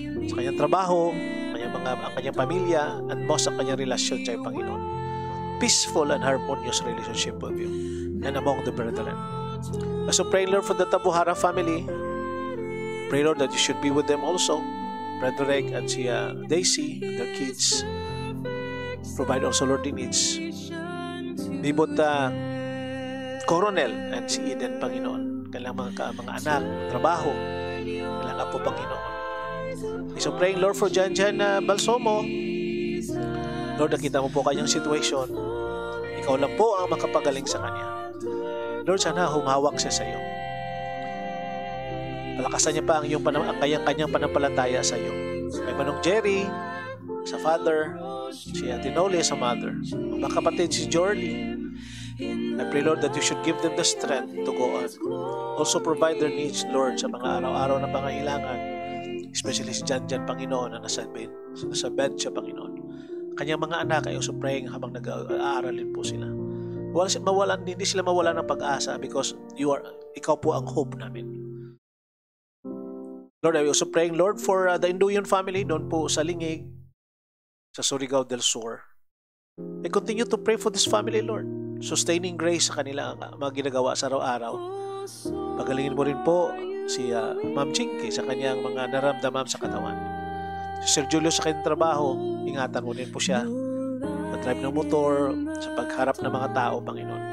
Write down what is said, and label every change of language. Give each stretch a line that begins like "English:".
Filipino: Sa kanyang trabaho, ang kanyang pamilya, and most ang kanyang relasyon sa Panginoon.
English: Peaceful and harmonious relationship with you and among the brethren. So pray, Lord, for the Tabuhara family. Pray, Lord, that you should be with them also. Brother Reg and si Daisy and their kids. Provide also, Lord, the needs.
Filipino: Bibot Coronel and si Eden, Panginoon. Kailangan mga anak, trabaho. Kailangan po, Panginoon.
English: So praying, Lord, for Jan Balsomo. Lord,
Filipino: nakita mo po kanyang
English: situation.
Filipino: Ikaw lang po ang makapagaling sa kanya. Lord, sana humawak siya sa iyo. Palakasan niya pa ang kanyang panampalataya sa iyo. Kay Manong Jerry, sa father, si Ate Noli sa mother, ang mga kapatid si Jordy.
English: I pray, Lord, that you should give them the strength to go on. Also provide their needs,
Filipino: Lord, sa mga araw-araw na pangailangan, especially si Jan, Panginoon, na nasa bed siya, Panginoon. Kanyang mga anak ay
English: also praying
Filipino: habang nag-aaralin po sila. Hindi sila mawalan ng pag-asa because ikaw po ang hope namin.
English: Lord, I also praying, Lord, for the Induyon family
Filipino: doon po sa
English: Lingig, sa Surigao del Sur. I continue to pray for this family, Lord. Sustaining grace
Filipino: sa kanila mga ginagawa sa araw-araw. Pagalingin mo rin po si Ma'am Chinky sa kanyang mga naramdaman sa katawan. Si Sir Julio sa kanyang trabaho, ingatan mo rin po siya. Drive ng motor, sa pagharap ng mga tao, Panginoon.